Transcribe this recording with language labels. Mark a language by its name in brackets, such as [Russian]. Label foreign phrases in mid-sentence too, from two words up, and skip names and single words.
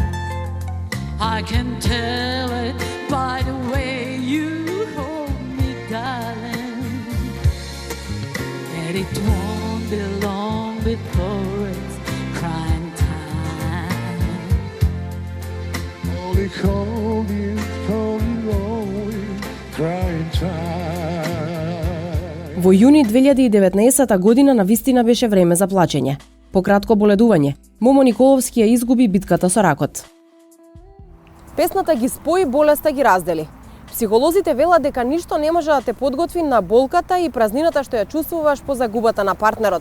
[English] I can tell it by the way you hold me, darling. And it won't be long before it's crying time. Holy, holy, holy, holy, crying time. [Macedonian] Во јуни 2019 година навистина беше време за плачење. По кратко боледување, Момо Николовски ја изгуби битката со ракот. Песната ги спои, болеста ги раздели. Психолозите велат дека ништо не може да те подготви на болката и празнината што ја чувствуваш по загубата на партнерот.